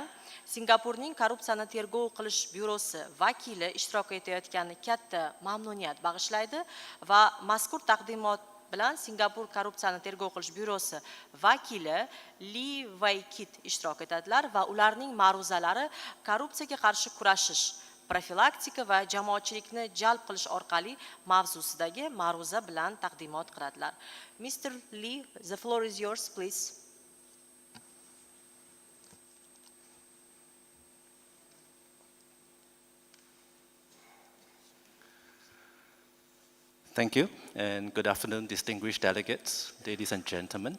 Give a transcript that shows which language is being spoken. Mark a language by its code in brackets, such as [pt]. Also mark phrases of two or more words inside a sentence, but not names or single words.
[uz] Singapurning korrupsiyani tergov qilish byurosi vakili ishtirok etayotgani katta mamnuniyat bag'ishlaydi va mazkur taqdimot bilan Singapur korrupsiyani tergov qilish byurosi vakili Li Wei-kit ishtirok etadilar va ularning ma'ruzalari korrupsiyaga qarshi kurashish, profilaktika va jamoatchilikni jalb qilish orqali mavzusidagi ma'ruza bilan taqdimot qiladilar. [en] Mr. Lee, the floor is yours, please. Thank you, and good afternoon, distinguished delegates, ladies and gentlemen.